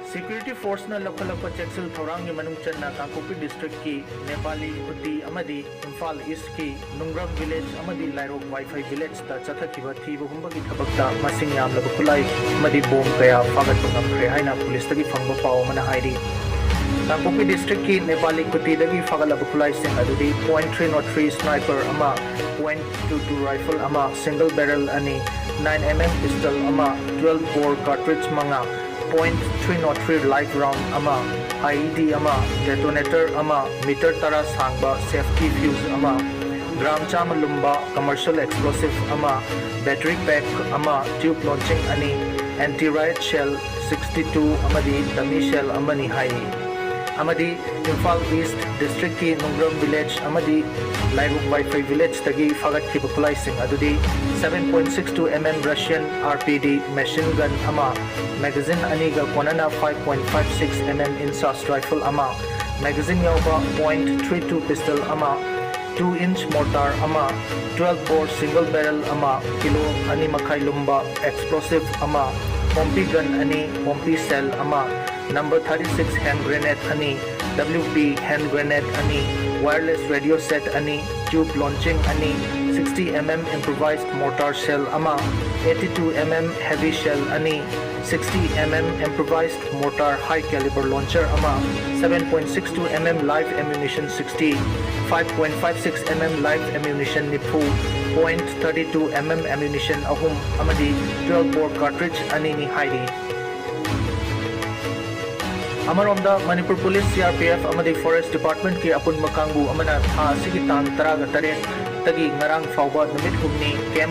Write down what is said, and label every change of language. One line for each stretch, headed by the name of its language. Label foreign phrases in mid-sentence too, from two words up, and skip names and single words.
Manipuri: Security Force na lokalapa checksel thorang ni manung channa Kangpopi District ki Nepali Kuti amadi Imphal East ki Nungram Village amadi Lairok Wi-Fi Village ta chathakiba thiba humbagi thabakta masing yamlaba khulai amadi bom kaya fagat ngamkhre haina police tagi phangba paw mana hairi Kangpopi District ki Nepali Kuti dagi fagalaba khulai sing adudi .303 sniper ama .22 rifle ama
English: single barrel
Manipuri: ani 9mm pistol ama
English: 12 bore cartridge
Manipuri: manga .303
English: live round
Manipuri: ama IED ama detonator ama meter tara sangba
English: safety fuse
Manipuri: ama gram chama lumba
English: commercial explosive
Manipuri: ama battery pack ama
English: tube launching
Manipuri: ani
English: anti riot shell
Manipuri: 62 amadi
English: dummy shell
Manipuri: amani hai amadi Imphal East District ki Nungram Village amadi Lairuk Wi-Fi Village tagi fagat ki bukulai sing adudi 7.62mm
English: Russian RPD machine gun
Manipuri: ama magazine aniga konana 5.56mm Insas rifle ama magazine yauba .32 pistol ama
English: 2-inch mortar
Manipuri: ama
English: 12 bore single barrel
Manipuri: ama kilo ani makai lumba explosive ama
English: pompey gun
Manipuri: ani
English: pompey cell
Manipuri: ama number 36
English: hand grenade
Manipuri: ani
English: WP hand grenade
Manipuri: ani
English: wireless radio set
Manipuri: ani
English: tube launching
Manipuri: ani
English: 60mm improvised mortar shell
Manipuri: ama 82mm
English: heavy shell
Manipuri: ani
English: 60mm improvised mortar high caliber launcher
Manipuri: ama 7.62mm
English: live ammunition
Manipuri: 60 5.56mm
English: live ammunition
Manipuri: nipu .32mm ammunition ahum amadi
English: 12 bore cartridge
Manipuri: ani ni hairi Amaromda Manipur Police CRPF amadi Forest Department ki apun makangbu amana tha sigi tang taraga tare tagi ngarang fawba numit humni camp